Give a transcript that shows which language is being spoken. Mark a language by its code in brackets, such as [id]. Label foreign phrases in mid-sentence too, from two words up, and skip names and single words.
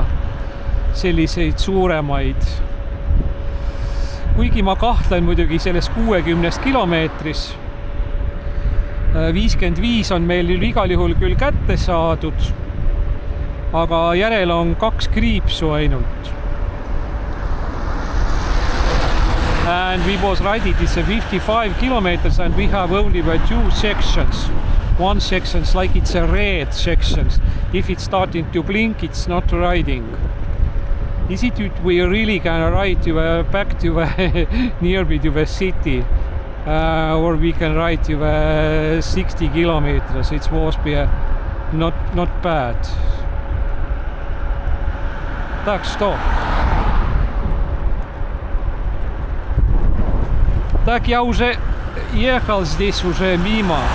[et] Selliseid suuremaid. Kuigi ma kahtlen muidugi selles 60 kilomeetris. 55 on meil igal juhul küll kätte saadud, aga järel on 2 kriipsu ainult. [en] And we was riding this 55 kilometers and we have only 2 sections. One section is like it's a red section. If it's starting to blink, it's not riding. Is it we really can ride back to nearby to the city, or we can ride to 60 kilometers? It was not bad. [ru] Так что? Так я уже ехал здесь уже мимо.